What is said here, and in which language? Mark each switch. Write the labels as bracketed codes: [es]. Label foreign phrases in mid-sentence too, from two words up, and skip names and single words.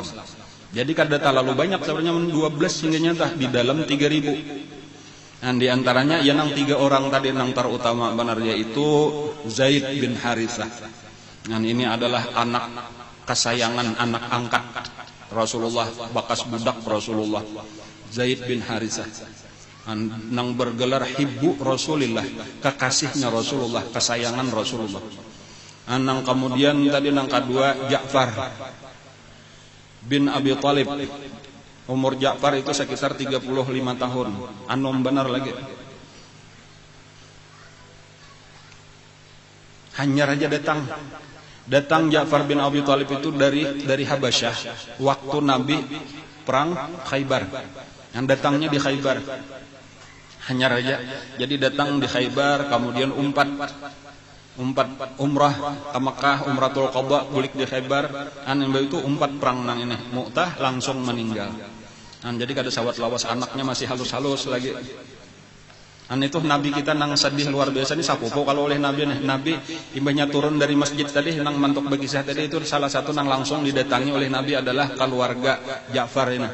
[bjn] Jadi kada terlalu banyak sebenarnya 12 hingga nyata di dalam 3000. Di antaranya ya nang 3 orang tadi nang terutama benar yaitu Zaid bin Harithah. [id] Ini adalah anak kesayangan, anak angkat Rasulullah, bekas budak Rasulullah. Zaid bin Harithah nang bergelar [ar] حب رسول الله, [id] kekasihnya Rasulullah, kesayangan Rasulullah. [bjn] Nang kemudian tadi nang kedua Ja'far bin Abi Thalib. [id] Umur Ja'far itu sekitar 35 tahun. [bjn] Anom benar lagi. Hanya raja datang Ja'far bin Abi Thalib itu dari Habasyah waktu Nabi perang Khaybar. [id] Yang datangnya di Khaybar. [bjn] Hanya raja. Jadi datang di Khaybar, kemudian umpat umrah ke Mekah, umratul qadha, bulik di Khaybar. Itu umpat perang nang ini. Mu'tah langsung meninggal. Jadi kada sawat lawas, anaknya masih halus-halus lagi. Itu Nabi kita nang sedih luar biasa ini sapupo kalau oleh Nabi imbahnya turun dari masjid tadi nang mantuk berkisah tadi itu salah satu nang langsung didatangi oleh Nabi adalah keluarga Ja'far ini.